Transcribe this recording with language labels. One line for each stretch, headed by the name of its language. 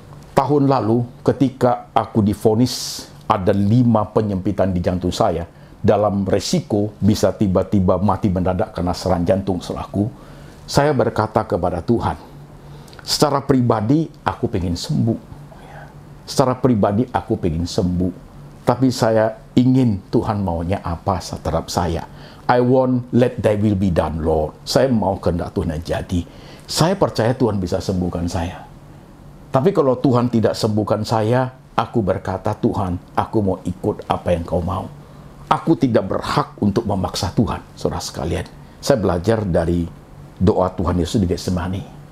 Indonesian: Tahun lalu, ketika aku divonis ada 5 penyempitan di jantung saya, dalam resiko bisa tiba-tiba mati mendadak karena serangan jantung, saudaraku. Saya berkata kepada Tuhan, secara pribadi aku pengen sembuh. Secara pribadi aku pengen sembuh. Tapi saya ingin Tuhan maunya apa terhadap saya.
English: I want let thy will be done, Lord.
Indonesian: Saya mau kehendak Tuhan jadi. Saya percaya Tuhan bisa sembuhkan saya. Tapi kalau Tuhan tidak sembuhkan saya, aku berkata, Tuhan, aku mau ikut apa yang kau mau. Aku tidak berhak untuk memaksa Tuhan, saudara sekalian. Saya belajar dari doa Tuhan Yesus di Getsemani.